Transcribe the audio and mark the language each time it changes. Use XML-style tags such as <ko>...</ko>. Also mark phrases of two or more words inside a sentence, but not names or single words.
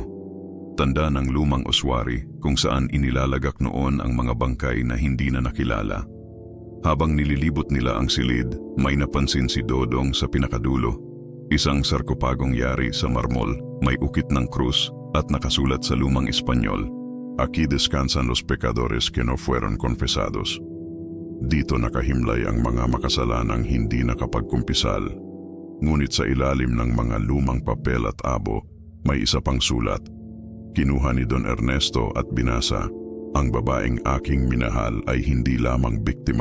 <tl>Tanda ng lumang oswari kung saan inilalagak noon ang mga bangkay na hindi na nakilala. Habang nililibot nila ang silid, may napansin si Dodong sa pinakadulo. Isang sarkopagong yari sa marmol, may ukit ng krus at nakasulat sa lumang Espanyol,</tl> <es>"Aquí descansan los pecadores que no fueron confesados."</es> <tl>Dito nakahimlay ang mga makasalanang hindi nakapagkumpisal. Ngunit sa ilalim ng mga lumang papel at abo, may isa pang sulat. Kinuha ni Don Ernesto at binasa, "Ang babaeng aking minahal ay hindi lamang biktima.</tl>